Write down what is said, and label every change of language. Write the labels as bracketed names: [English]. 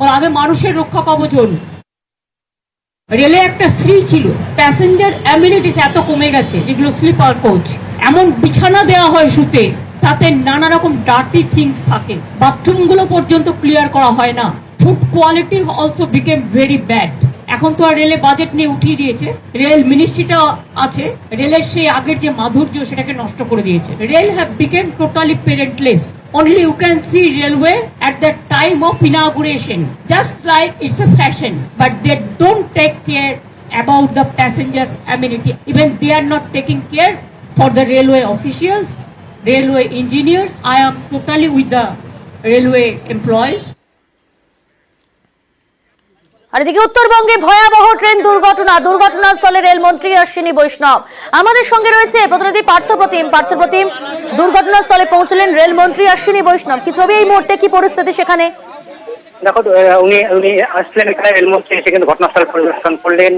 [Bangla] আগে মানুষের রক্ষা কবচ হল। রেলে একটা শ্রী ছিল, প্যাসেঞ্জার অ্যামিনিটিস এত কমে গেছে, যেগুলো স্লিপার কোচ, এমন বিছানা দেওয়া হয় শুতে, তাতে নানা রকম ডার্টি থিংস থাকে, বাথরুমগুলো পর্যন্ত ক্লিয়ার করা হয় না। [English] Food quality also became very bad. [Bangla] এখন তো আর রেলে বাজেট নিয়ে উঠিয়ে দিয়েছে, রেল মিনিস্ট্রিটা আছে, রেলের সেই আগের যে মাধুর্য সেটাকে নষ্ট করে দিয়েছে। [English] Rail have become totally parentless. Only you can see railway at the time of inauguration, just like it's a fashion, but they don't take care about the passenger amenity. Even they are not taking care for the railway officials, railway engineers. I am totally with the railway employees. [Bangla] আর এদিকে উত্তরবঙ্গে ভয়াবহ train দুর্ঘটনা, দুর্ঘটনাস্থলে রেলমন্ত্রী অশ্বিনী বৈষ্ণব। আমাদের সঙ্গে রয়েছে প্রতিনিধি পার্থপ্রতিম। পার্থপ্রতিম, দুর্ঘটনাস্থলে পৌঁছলেন রেলমন্ত্রী অশ্বিনী বৈষ্ণব, কি ছবি এই মুহূর্তে, কি পরিস্থিতি সেখানে? দেখো, উনি আসলেন এখানে, রেলমন্ত্রী এসে কিন্তু ঘটনাস্থল পরিদর্শন করলেন।